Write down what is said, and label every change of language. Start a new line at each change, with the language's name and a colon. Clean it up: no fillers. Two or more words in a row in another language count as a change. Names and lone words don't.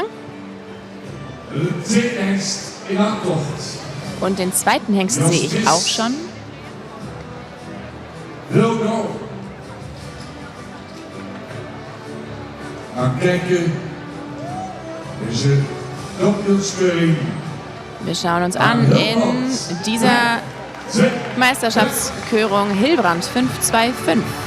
Dutch: De tweede hengst in aantocht.
German: Und den zweiten Hengst sehe ich auch schon.
Dutch: Wilco. Gaan kijken. Deze kampioenskeuring.
German: Wir schauen uns an in dieser Meisterschaftskörung Hilbrand 525.